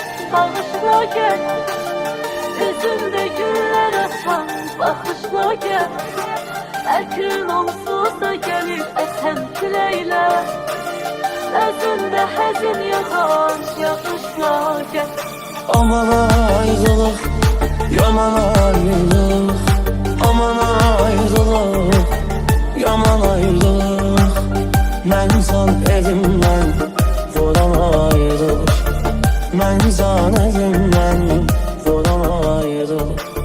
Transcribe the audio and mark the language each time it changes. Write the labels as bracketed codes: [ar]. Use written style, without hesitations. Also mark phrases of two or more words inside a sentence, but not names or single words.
[tr] bağışla gel. Yüzümde güller açan bakışla gel. [az] Əgrin onsuz da gəlib əsən küləklə. Əzində həzin yağan yağışla gəl. Aman ayrılık, yaman ayrılık. Aman ayrılık, yaman ayrılık. Mən san elimdən vuran ayrılık. Mən san elimdən vuran ayrılık.